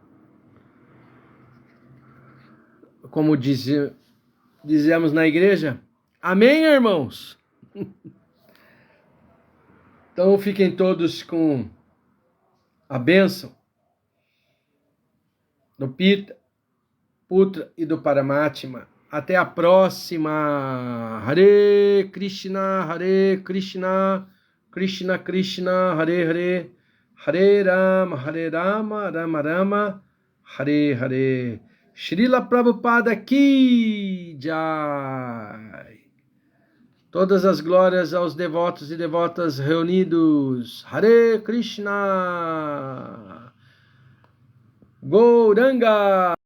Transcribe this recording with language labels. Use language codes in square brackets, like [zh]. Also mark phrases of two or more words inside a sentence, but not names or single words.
[pt] Como dizemos na igreja, amém, irmãos? Então fiquem todos com a bênção do Pita, Putra e do Paramatma. Até a próxima. [sa] Hare Krishna, Krishna Krishna, Hare Hare, Hare Rama, Rama Rama, Hare Hare. [hi] Srila Prabhupada Ki Jai. [pt] Todas as glórias aos devotos e devotas reunidos. Hare Krishna. Gauranga.